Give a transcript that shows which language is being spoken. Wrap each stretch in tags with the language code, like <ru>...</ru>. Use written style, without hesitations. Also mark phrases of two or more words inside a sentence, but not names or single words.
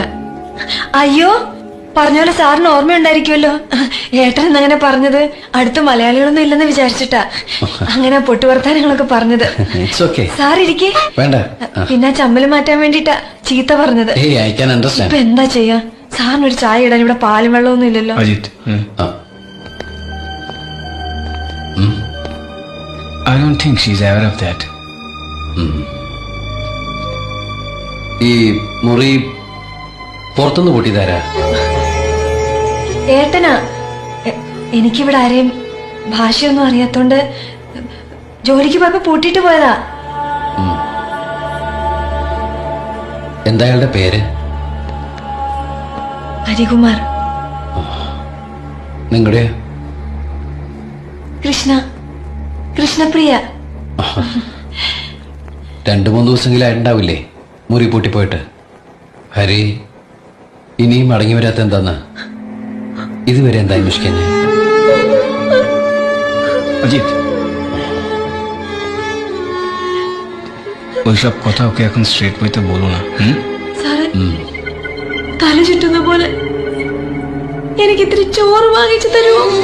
<ml>അയ്യോ, പറഞ്ഞ പോലെ സാറിന് ഓർമ്മയുണ്ടായിരിക്കുമല്ലോ. ഏട്ടൻ എന്നങ്ങനെ പറഞ്ഞത് അടുത്ത മലയാളികളൊന്നും ഇല്ലെന്ന് വിചാരിച്ചിട്ടാ അങ്ങനെ പൊട്ടുവർത്താനങ്ങളൊക്കെ പറഞ്ഞത്. സാർ ഇരിക്കേ. പിന്നെ ചമ്മല് മാറ്റാൻ വേണ്ടിട്ടാ ചീത്ത പറഞ്ഞത്. ഇപ്പൊ എന്താ ചെയ്യാ? സാറിനൊരു ചായ ഇടാൻ ഇവിടെ പാലും വെള്ളമൊന്നും ഇല്ലല്ലോ.</ml> <en>I don't think she's aware of that.</en> <ml>ഈ മുറി പുറത്തുനിന്ന് കൂട്ടിയതാരാ? ഏട്ടനാ. എനിക്കിവിടെ ആരെയും ഭാഷയൊന്നും അറിയാത്തോണ്ട് ജോലിക്ക് പോയപ്പോ പൂട്ടിട്ട് പോയതാ. എന്താ അയാളുടെ പേര്? ഹരികുമാർ. നിങ്ങളുടെ? കൃഷ്ണ. കൃഷ്ണപ്രിയ. 2-3 ദിവസമെങ്കിലും ആയിട്ടുണ്ടാവില്ലേ മുറി പൂട്ടിപ്പോയിട്ട്? ഹരി ഇനിയും മടങ്ങി വരാത്ത എന്താന്ന് ഇതുവരെ എന്താ അന്വേഷിക്കാൻ?</ml> <bn>অজিত, ওইসব কথা ওকে এখন</bn> <en>straight wayতে</en> <bn>বলো না।</bn> <ml>സാറേ, തല ചുറ്റുന്ന പോലെ എനിക്ക് ഇത്തിരി ചോറ് വാങ്ങിച്ചു തരുമോ?</ml>